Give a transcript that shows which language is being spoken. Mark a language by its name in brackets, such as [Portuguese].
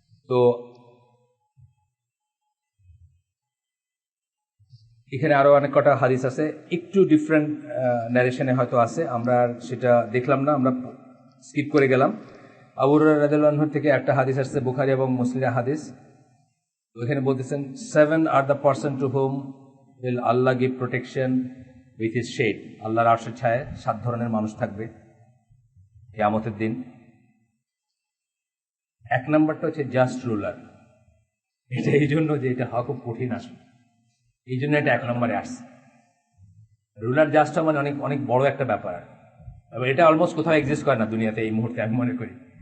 [Bangla] তো এখানে আরো অনেক কটা হাদিস আছে, একটু ডিফারেন্ট ন্যারেশনে হয়তো আছে, আমরা সেটা দেখলাম না, আমরা স্কিপ করে গেলাম। আবু হুরায়রা রাদিয়াল্লাহু আনহু থেকে একটা হাদিস আসছে, বুখারী এবং মুসলিমের হাদিস। ওখানে বলতেছেন [English] 7 are the person to whom will Allah give protection with his shade. [Bangla] আল্লাহর আরশের ছায়ায় 7 ধরনের মানুষ থাকবে কিয়ামতের দিন। এক নম্বরটা হচ্ছে জাস্ট রুলার। এটা এই জন্য যে এটা হওয়া খুব কঠিন, আসলে এই জন্য এটা 1 নম্বরে আসছে। রুলার জাস্ট মানে অনেক অনেক বড় একটা ব্যাপার, এবং এটা অলমোস্ট কোথাও এক্সিস্ট করে না দুনিয়াতে এই মুহূর্তে, আমি মনে করি।